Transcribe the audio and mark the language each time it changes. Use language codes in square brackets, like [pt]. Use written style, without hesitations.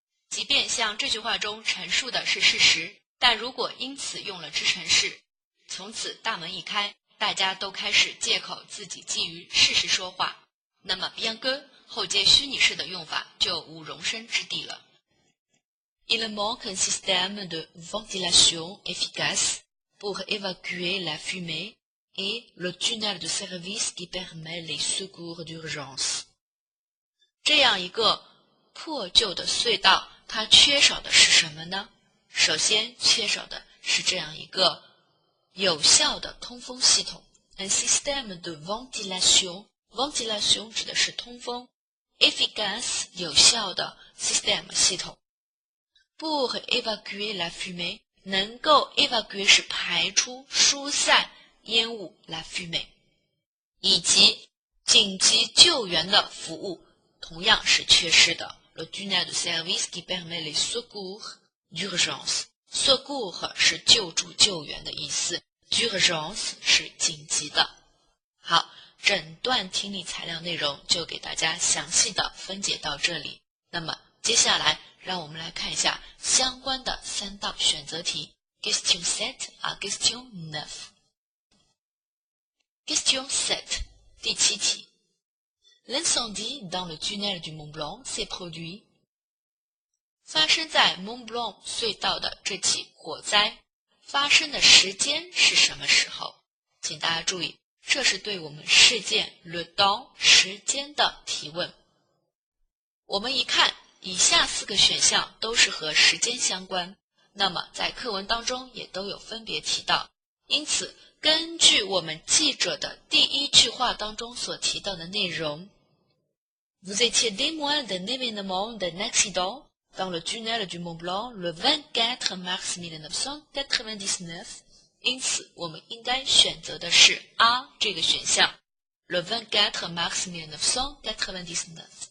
[zh] 即便像这句话中陈述的是事实，但如果因此用了直陈式，从此大门一开，大家都开始借口自己基于事实说话，那么 bien que 后接虚拟式的用法就无容身之地了。 [fr] Il manque un système de ventilation efficace pour évacuer la fumée et le tunnel de service qui permet les secours d'urgence。 [zh] 这样一个破旧的隧道，它缺少的是什么呢？首先缺少的是这样一个有效的通风系统。 [fr] Un système de ventilation [zh] 指的是通风 ，efficace 有效的 system 系统。 [fr] Pour évacuer la fumée [zh] 能够 évacuer 是排出、疏散烟雾 [fr] la fumée， [zh] 以及紧急救援的服务同样是缺失的。 [fr] Le tunnel de service qui permet les secours d'urgence。 secours [zh] 是救助、救援的意思 ， [fr] d'urgence [zh] 是紧急的。好，整段听力材料内容就给大家详细的分解到这里。那么接下来让我们来看一下相关的3道选择题 [fr] Question 7 à Question 9。 Question 7 [zh] 第7题 [fr] L'incendie dans le tunnel du Mont Blanc s'est produit。 [zh] 发生在 Mont Blanc 隧道的这起火灾发生的时间是什么时候？请大家注意，这是对我们事件 le temps 时间的提问。我们一看以下4个选项都是和时间相关，那么在课文当中也都有分别提到，因此根据我们记者的第1句话当中所提到的内容 [fr] Vous étiez témoin d'un événement d'un accident dans le tunnel du Mont Blanc le 24 mars 1999， [zh] 因此我们应该选择的是 A 这个选项 [fr] Le 24 mars 1999。